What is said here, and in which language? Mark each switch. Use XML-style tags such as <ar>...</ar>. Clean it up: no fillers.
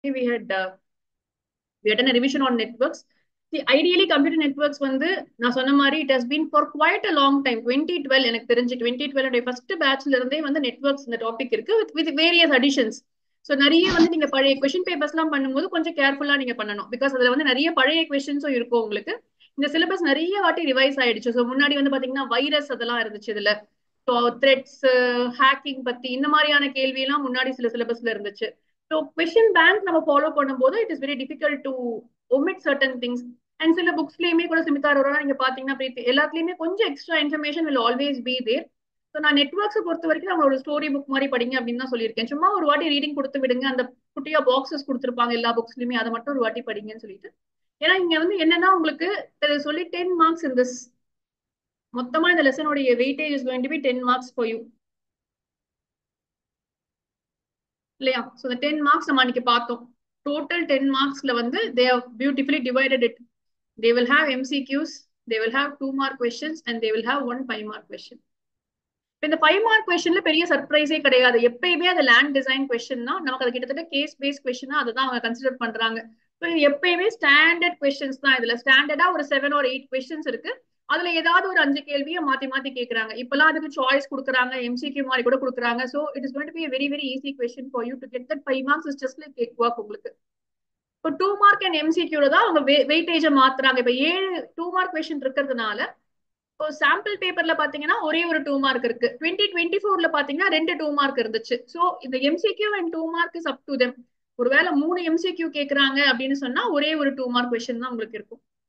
<en>we had done a revision on networks. See, ideally computer networks</en> <ta>வந்து நான் சொன்ன மாதிரி</ta> <en>it has been for quite a long time.</en> <ta>2012 எனக்கு தெரிஞ்சு 2012 first பேட்ச்ல இருந்தே வந்து நெட்வொர்க்ஸ் இந்த டாபிக் இருக்கு</ta> <en>with various additions.</en> <ta>ஸோ நிறைய வந்து நீங்க பழைய கொஸ்டின் பேப்பர்ஸ் எல்லாம் பண்ணும்போது கொஞ்சம் கேர்ஃபுல்லா நீங்க பண்ணணும் பிகாஸ் அதுல வந்து நிறைய பழைய கொஸ்டின்ஸும் இருக்கும் உங்களுக்கு. இந்த சிலபஸ் நிறைய வாட்டி ரிவைஸ் ஆயிடுச்சு. ஸோ முன்னாடி வந்து பாத்தீங்கன்னா வைரஸ் அதெல்லாம் இருந்துச்சு இதுல. ஸோ த்ரெட்ஸ் ஹேக்கிங் பத்தி இந்த மாதிரியான கேள்வி எல்லாம் முன்னாடி சில சிலபஸ்ல இருந்துச்சு.</ta> <en>So question bank நம்ம follow பண்ணும்போது it is very difficult to omit certain things.</en> <ta>And சில புக்ஸ்லயுமே கூட சுமிதா அரோரா நீங்க பாத்தீங்கன்னா எல்லாத்துலயுமே கொஞ்சம் extra information</ta> <en>will always be there.</en> <ta>So நான் நெட்ஒர்க்ஸ் பொறுத்த வரைக்கும் நம்ம ஒரு ஸ்டோரி புக் மாதிரி படிங்க அப்படின்னு தான் சொல்லியிருக்கேன். சும்மா ஒரு வாட்டி ரீடிங் கொடுத்து விடுங்க. அந்த குட்டியா பாக்ஸஸ் கொடுத்துருப்பாங்க எல்லா புக்ஸ்லயுமே, அதை மட்டும் ஒரு வாட்டி படிங்கன்னு சொல்லிட்டு. ஏன்னா இங்க வந்து என்னன்னா உங்களுக்கு சொல்லி 10 மார்க்ஸ் இந்த மொத்தமா இந்த லெசனுடைய</ta> <en>weightage is going to be 10 marks for you</en> <ta>இல்லையா? ஸோ இந்த 10 மார்க்ஸ் நம்ம அன்னைக்கு பார்த்தோம்.</ta> <en>Total 10 மார்க்ஸ்ல வந்து they have beautifully divided it. They will have MCQs, they will have 2 mark questions and they will have 1 5 mark question.</en> <ta>இந்த 5 mark கொஸ்டின்ல பெரிய சர்ப்ரைஸே கிடையாது. எப்பயுமே அது லேண்ட் டிசைன் கொஸ்டின்னா நமக்கு அது கிட்டத்தட்ட கேஸ் பேஸ் கொஸ்டினா அதை தான் அவங்க கன்சிடர் பண்றாங்க. எப்பயுமே ஸ்டாண்டர்ட் கொஸ்டின்ஸ் தான். இதுல ஸ்டாண்டர்டா ஒரு 7 or 8 கொஸ்டின்ஸ் இருக்கு. அதுல ஏதாவது ஒரு 5 கேள்வியை மாத்தி மாத்தி கேட்கறாங்க. இப்பெல்லாம் அதுக்கு சாய்ஸ் கொடுக்குறாங்க, எம்சிக்யூ மாதிரி கூட கொடுக்குறாங்க.</ta> <en>So it is going to be a very very easy question for you to get that 5 marks is just like cake work உங்களுக்கு.</en> <ta>இப்போ 2 மார்க் அண்ட் எம்சிக்யூல தான் அவங்க வெயிட்டேஜை மாத்துறாங்க. இப்போ 7 2 மார்க் கொஸ்டின் இருக்கிறதுனால இப்போ சாம்பிள் பேப்பர்ல பாத்தீங்கன்னா ஒரே ஒரு 2 மார்க் இருக்கு. 2024ல பாத்தீங்கன்னா 2 2 மார்க் இருந்துச்சு. ஸோ இந்த MCQ and 2 mark</ta> <en>Is up to them.</en> <ta>ஒருவேளை 3 எம்சிக்யூ கேட்கறாங்க அப்படின்னு சொன்னா ஒரே ஒரு 2 மார்க் கொஸ்டின் தான் உங்களுக்கு இருக்கும்.</ta>